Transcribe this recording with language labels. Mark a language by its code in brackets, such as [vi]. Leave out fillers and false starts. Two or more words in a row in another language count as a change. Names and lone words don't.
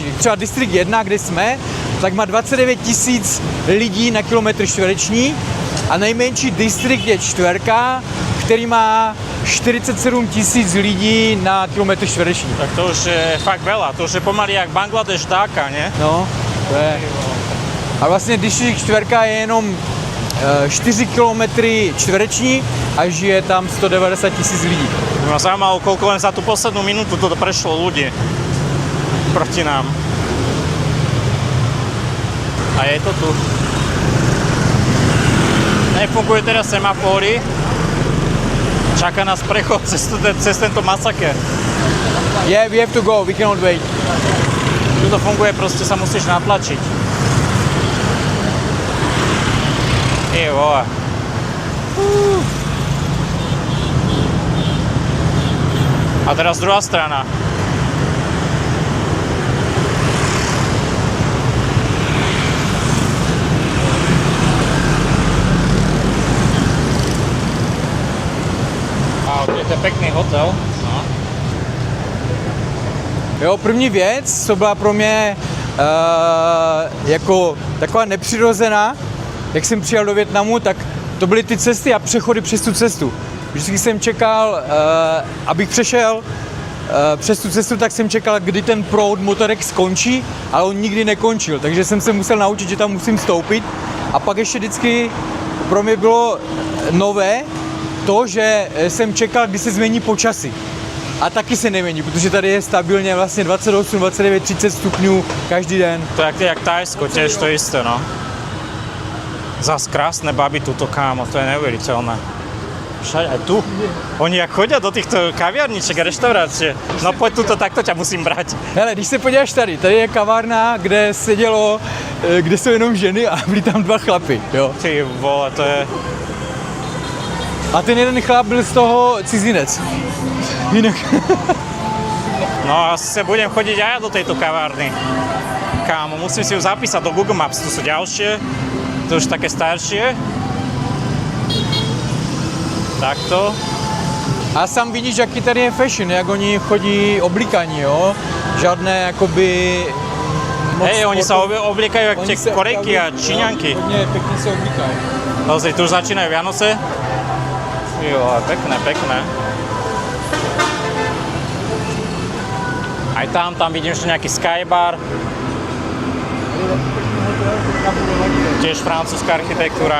[cs] Třeba distrikt 1, kde jsme, tak má 29 tisíc lidí na kilometr čtvereční a nejmenší distrikt je 4, který má 47 tisíc lidí na kilometr čtvereční. [sk] Tak to už je fakt veľa, to už je pomaly jak Bangladeš, Dhaka, ne? [cs] No, to je. A vlastně distrikt 4 je jenom 4 kilometry čtvereční a žije tam 190 tisíc lidí. [sk] Ma zaujímalo, koľko len za tú poslednú minútu toto prešlo ľudí proti nám. A je to tu. Nefungujú teraz semafóry. Čaká nás prechod cez tento masaker. [en] Yeah, we have to go, we cannot wait. [sk] Tu to funguje, proste sa musíš natlačiť. [cs] Vole. [sk] A teraz druhá strana. To je pekný hotel. No. [cs] Jo, první věc, co byla pro mě jako taková nepřirozená, jak jsem přijel do Vietnamu, tak to byly ty cesty a přechody přes tu cestu. Vždycky jsem čekal, abych přešel přes tu cestu, tak jsem čekal, kdy ten proud motorek skončí, ale on nikdy nekončil, takže jsem se musel naučit, že tam musím stoupit. A pak ještě vždycky pro mě bylo nové to, že jsem čekal, kdy se změní počasí. A taky se nemění, protože tady je stabilně vlastně 28, 29, 30 stupňů každý den. To je jak Thajsko, [sk] tiež to isté, no. Zas krásne baby tuto, kámo, to je neuveriteľné. Všade aj tu. Oni jak chodia do týchto kaviarniček a reštaurácie. No poď tuto, takto ťa musím brať. [cs] Hele, když se podíváš tady je kavárna, kde sedělo, kde jsou jenom ženy a byli tam dva chlapy, jo. Ty vole, to je... A ten jeden chlap byl z toho cizinec. Jinak. [sk] No asi sa budem chodiť aj ja do tejto kavárny. Kámo, musím si ju zapísať do Google Maps, tu sú ďalšie, to už také staršie. Takto. [cs] A sám vidíš, jaký tady je fashion, jak oni chodí oblíkaní, jo? Žádné, jakoby... [sk] Hej, oni sa obliekajú jak tie Korejky a Číňanky. [cs] Hodně pěkně se oblíkají. [sk] Pozri, tu už začínajú Vianoce. Jo, pekné, pekné. Aj tam vidím ešte nejaký skybar. Tiež francúzska architektúra.